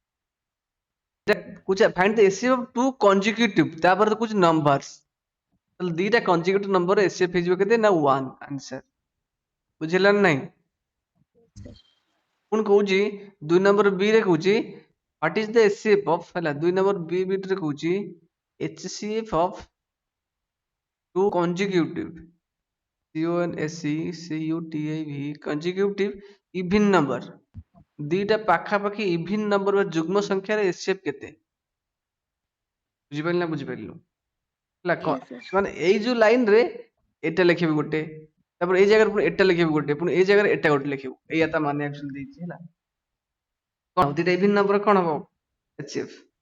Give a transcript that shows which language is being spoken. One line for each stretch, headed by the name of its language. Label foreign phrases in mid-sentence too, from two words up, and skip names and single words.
Odia: କହୁଛି
English: find the SF of two consecutive
Odia: ତାପରେ ତ କହୁଛି ନମ୍ବରସ ତାହେଲେ ଦିଟା
English: consecutive number
Odia: ଏସଏଫ ହେଇଯିବ କେତେ ନା 1 ଆନ୍ସର ବୁଝିଲା ନା ନାହିଁ ପୁଣି କହୁଛି 2 ନମ୍ବର B ରେ କହୁଛି
English: what is the HCF of
Odia: ହେଲା 2 ନମ୍ବର B ବିଟ୍ ରେ କହୁଛି
English: HCF of two consecutive CONSECUTIV consecutive even number
Odia: ଦିଟା ପାଖାପାଖି
English: even number
Odia: ବା ଯୁଗ୍ମ ସଂଖ୍ୟାର ଏସଏଫ କେତେ ବୁଝିପାରିଲ ନା ବୁଝିପାରିଲୁ ହେଲା
English: Yes, sir.
Odia: ମାନେ ଏଇ ଯୋଉ ଲାଇନ ରେ ଏଟା ଲେଖିବି ଗୋଟେ ତାପରେ ଏଇ ଜାଗାରେ ପୁଣି ଏଟା ଲେଖିବି ଗୋଟେ ପୁଣି ଏଇ ଜାଗାରେ ଏଟା ଗୋଟେ ଲେଖିବୁ ଏଇଆ ତା ମାନେ ଆକ୍ଚୁଆଲି ଦେଇଛି ହେଲା କଣ ଦିଟା
English: even number
Odia: କଣ ହବ ଏଚସିଏଫ